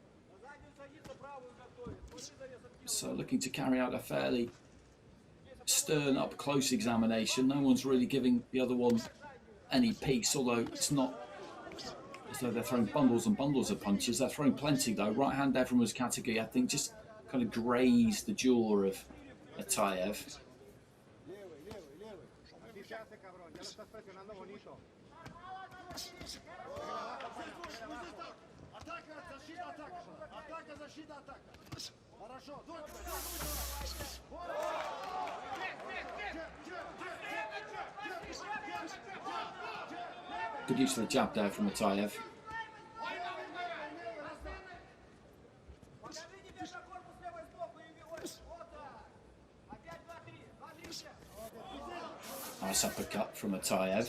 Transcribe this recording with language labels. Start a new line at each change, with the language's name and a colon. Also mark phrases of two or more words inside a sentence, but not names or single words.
English: So looking to carry out a fairly stern up-close examination. No one's really giving the other one any peace, although it's not as though they're throwing bundles and bundles of punches. They're throwing plenty though. Right hand there from UZCATEGUI, I think, just kind of grazed the jaw of ATAEV.
Spanish: Fichaste, cabrón. Ya lo estás presionando bonito.
Russian: Атака, защита, атака. Хорошо.
English: Good use of the jab there from ATAEV. Nice uppercut from ATAEV.